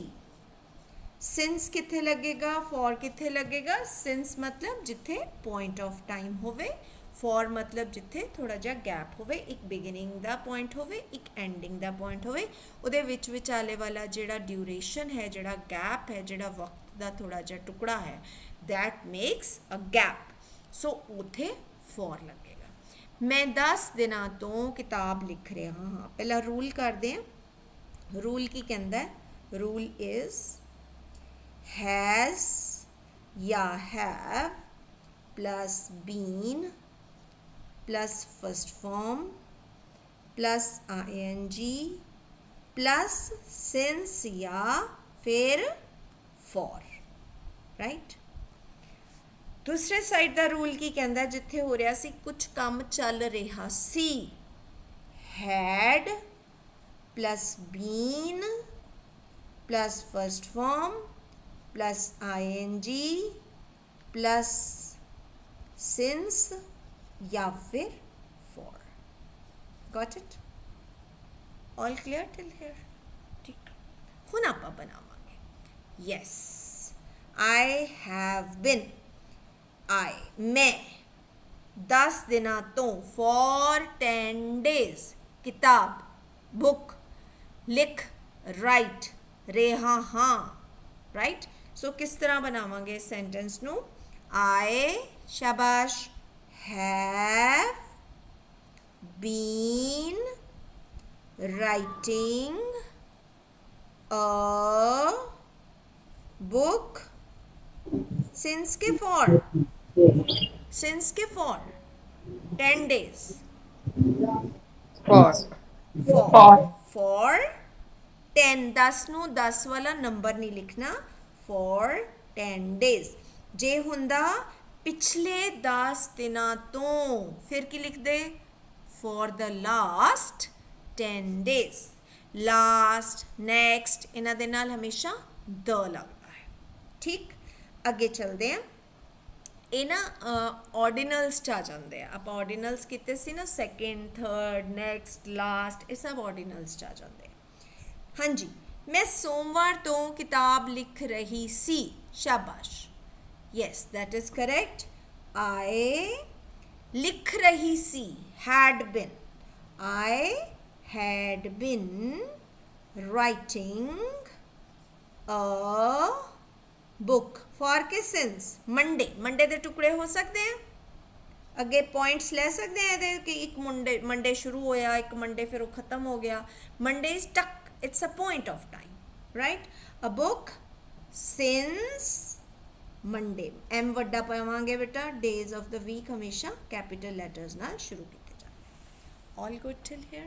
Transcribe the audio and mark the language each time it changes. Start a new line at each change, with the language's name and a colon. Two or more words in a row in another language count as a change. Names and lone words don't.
Punjabi: ਸਿੰਸ ਕਿੱਥੇ ਲੱਗੇਗਾ, ਫॉर ਕਿੱਥੇ ਲੱਗੇਗਾ? ਸਿੰਸ ਮਤਲਬ ਜਿੱਥੇ
English: point of time
Punjabi: ਹੋਵੇ, ਫॉर ਮਤਲਬ ਜਿੱਥੇ ਥੋੜਾ ਜਿਹਾ ਗੈਪ ਹੋਵੇ, ਇੱਕ ਬਿਗਿਨਿੰਗ ਦਾ ਪੁਆਇੰਟ ਹੋਵੇ, ਇੱਕ ਐਂਡਿੰਗ ਦਾ ਪੁਆਇੰਟ ਹੋਵੇ, ਉਹਦੇ ਵਿੱਚ ਵਿਚਾਲੇ ਵਾਲਾ ਜਿਹੜਾ ਡਿਊਰੇਸ਼ਨ ਹੈ, ਜਿਹੜਾ ਗੈਪ ਹੈ, ਜਿਹੜਾ ਵਕਤ ਦਾ ਥੋੜਾ ਜਿਹਾ ਟੁਕੜਾ ਹੈ,
English: that makes a gap,
Punjabi: ਸੋ ਉਥੇ ਫॉर ਲੱਗੇਗਾ। ਮੈਂ 10 ਦਿਨਾਂ ਤੋਂ ਕਿਤਾਬ ਲਿਖ ਰਿਹਾ ਹਾਂ। ਪਹਿਲਾਂ ਰੂਲ ਕਰਦੇ ਹਾਂ। ਰੂਲ ਕੀ ਕਹਿੰਦਾ ਹੈ?
English: rule is has ਜਾਂ have plus been plus first form plus ing plus since
Punjabi: ਜਾਂ ਫਿਰ
English: for, right?
Punjabi: ਦੂਸਰੇ ਸਾਈਡ ਦਾ ਰੂਲ ਕੀ ਕਹਿੰਦਾ? ਜਿੱਥੇ ਹੋ ਰਿਹਾ ਸੀ, ਕੁਝ ਕੰਮ ਚੱਲ ਰਿਹਾ ਸੀ,
English: had plus been plus first form plus ing plus since
Hindi: या फिर
English: for. Got it? All clear till here?
Punjabi: ठीक। ਹੁਣ ਆਪਾਂ ਬਣਾਵਾਂਗੇ
English: yes, I have been,
Punjabi: मैं 10 ਦਿਨਾਂ ਤੋਂ
English: for 10 days
Punjabi: ਕਿਤਾਬ book ਲਿਖ write ਰਿਹਾ ਹਾਂ, right? ਸੋ ਕਿਸ ਤਰ੍ਹਾਂ ਬਣਾਵਾਂਗੇ ਇਸ ਸੈਂਟੈਂਸ ਨੂੰ?
English: I ਸ਼ਾਬਾਸ਼ have been writing a book since के for 10 days For.
Punjabi: for 10, 10 ਨੂੰ 10 ਵਾਲਾ ਨੰਬਰ ਨਹੀਂ ਲਿਖਣਾ,
English: for 10 days।
Punjabi: ਜੇ ਹੁੰਦਾ ਪਿਛਲੇ 10 ਦਿਨਾਂ ਤੋਂ, ਫਿਰ ਕੀ ਲਿਖਦੇ?
English: for the last 10 days। last, next
Punjabi: ਇਹਨਾਂ ਦੇ ਨਾਲ ਹਮੇਸ਼ਾ the ਲੱਗਦਾ ਹੈ, ਠੀਕ? ਅੱਗੇ ਚੱਲਦੇ ਹਾਂ। ਇਹ ਨਾ ਆਰਡੀਨਲਸ 'ਚ ਆ ਜਾਂਦੇ ਆ। ਆਪਾਂ ਆਰਡੀਨਲਸ ਕੀਤੇ ਸੀ ਨਾ,
English: second, third, next, last,
Punjabi: ਇਹ ਸਭ ਆਰਡੀਨਲਸ 'ਚ ਆ ਜਾਂਦੇ ਆ। ਹਾਂਜੀ, ਮੈਂ ਸੋਮਵਾਰ ਤੋਂ ਕਿਤਾਬ ਲਿਖ ਰਹੀ ਸੀ, ਸ਼ਾਬਾਸ਼,
English: yes that is correct.
Punjabi: I ਲਿਖ ਰਹੀ ਸੀ,
English: had been, I had been writing a book for
Punjabi: के since मंडे ਦੇ ਟੁਕੜੇ ਹੋ ਸਕਦੇ ਆ, ਅੱਗੇ ਪੁਆਇੰਟਸ ਲੈ ਸਕਦੇ ਆ ਇਹਦੇ ਕਿ ਇੱਕ ਮੰਡੇ ਸ਼ੁਰੂ ਹੋਇਆ, ਇੱਕ ਮੰਡੇ ਫਿਰ ਉਹ ਖਤਮ ਹੋ ਗਿਆ।
English: Monday is tuck, it's a point of time, right? A book since Monday,
Punjabi: M ਵੱਡਾ ਪਾਵਾਂਗੇ ਬੇਟਾ,
English: days of the week
Punjabi: ਹਮੇਸ਼ਾ
English: capital letters
Punjabi: ਨਾਲ ਸ਼ੁਰੂ ਕੀਤੇ ਜਾਂਦੇ।
English: All good till here?